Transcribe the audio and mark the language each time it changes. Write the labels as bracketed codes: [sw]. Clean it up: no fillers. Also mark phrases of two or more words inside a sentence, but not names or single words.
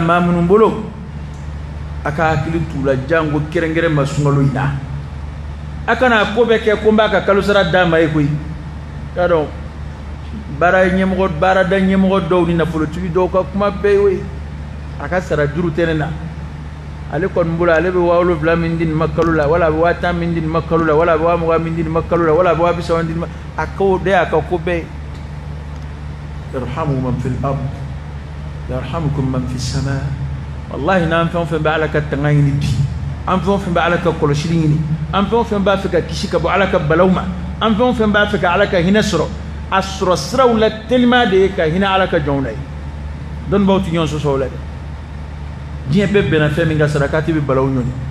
[bm] maa minnu bolo a ka hakili t'u la jango kɛrɛnkɛrɛn ma sunkalo in na a kana ko bɛɛ kɛ ko n b'a ka kalo sara d'a ma ye koyi k'a dɔn baarada ɲɛmɔgɔ dɔw ni nafolotigi dɔw ka kuma bɛɛ y'o ye a ka sara juru tɛ ne na ale kɔni bolo ale bɛ 7,000 min di nin ma kalo la wala a bɛ 10,000 min di nin ma kalo la wala a bɛ 20,000 min di nin ma kalo la wala a bɛ 30,000 di nin ma a ko de y'a ka ko bɛɛ ye [ar] يرحم من في الأرض يرحمكم من في السماء [bm] wallahi n'an fɛn o fɛn bɛ ala ka tanga ɲini bi an fɛn o fɛn bɛ ala ka kɔlɔsili ɲini an fɛn o fɛn b'a fɛ ka kisi ka bɔ ala ka balaw ma an fɛn o fɛn b'a fɛ ka ala ka hinɛ sɔrɔ a sɔrɔ siraw la tellement de ye ka hinɛ ala ka jɔnw na ye dɔnnibaw tɛ ɲɔgɔn sɔsɔ o la dɛ diɲɛ bɛɛ bɛnna fɛn min ka sarakati bɛ balaw ɲɔni